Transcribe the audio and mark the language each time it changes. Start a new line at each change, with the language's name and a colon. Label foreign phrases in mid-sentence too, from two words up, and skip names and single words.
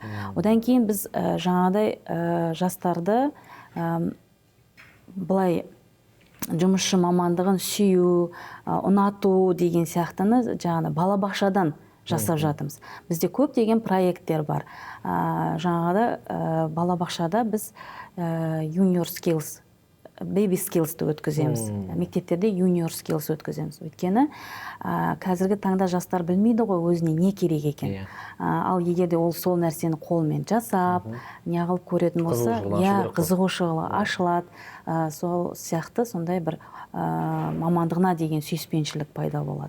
Kazakh: Одан кейін біз жаңағыдай жастарды былай жұмысшы мамандығын сүю, ұнату деген сияқтыны жаңағы балабақшадан жасап жатырмыз. Бізде көп деген проекттер бар. Жаңағыда балабақшада біз
English: junior skills, baby skills'ты
Kazakh: өткіземіз. Мектептерде
English: junior skills
Kazakh: өткіземіз. Өйткені қазіргі таңда жастар білмейді ғой өзіне не керек екен. Ал егерде ол сол нәрсені қолмен жасап, неғылып көретін болса, қызығушылығы ашылады. Сол сияқты сондай бір мамандығына деген сүйіспеншілік пайда болады.